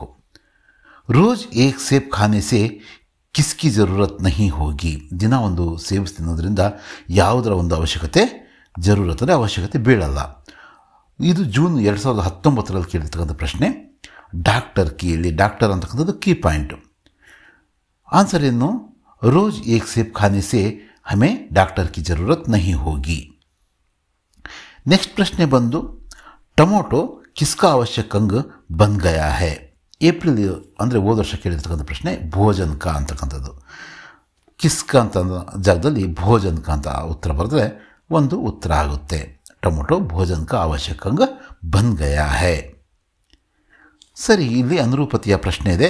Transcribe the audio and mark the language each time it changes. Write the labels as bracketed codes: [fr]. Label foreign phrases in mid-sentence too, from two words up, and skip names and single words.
[hi] रोज़ एक सेब खाने से किसकी ज़रूरत नहीं होगी. [kn] ದಿನ ಒಂದು ಸೇಬ್ ತಿನ್ನೋದ್ರಿಂದ ಯಾವುದರ ಒಂದು ಅವಶ್ಯಕತೆ ಬೀಳಲ್ಲ. ಇದು ಜೂನ್ 2019ರಲ್ಲಿ ಕೇಳಿರ್ತಕ್ಕಂಥ ಪ್ರಶ್ನೆ. [hi] डॉक्टर की, [kn] ಇಲ್ಲಿ ಡಾಕ್ಟರ್ ಅಂತಕ್ಕಂಥದ್ದು [en] key point. [kn] ಆನ್ಸರ್ ಏನು, [hi] रोज एक सेब खाने से हमें डॉक्टर की ज़रूरत नहीं होगी. नेक्स्ट प्रश्न बंदु, टೊಮೊಟೊ किसका आवश्यक अंग बन गया है. [kn] ಏಪ್ರಿಲ್ ಅಂದರೆ ಹೋದ ವರ್ಷ ಕೇಳಿರ್ತಕ್ಕಂಥ ಪ್ರಶ್ನೆ [hi] भोजन का [kn] ಅಂತಕ್ಕಂಥದ್ದು. ಕಿಸ್ಕ ಅಂತ ಜಾಗದಲ್ಲಿ [hi] भोजन का [kn] ಅಂತ ಉತ್ತರ ಬರೆದ್ರೆ ಒಂದು ಉತ್ತರ ಆಗುತ್ತೆ. [hi] टोमेटो भोजन का आवश्यक अंग बन गया है. [kn] ಸರಿ, ಇಲ್ಲಿ ಅನುರೂಪತೆಯ ಪ್ರಶ್ನೆ ಇದೆ.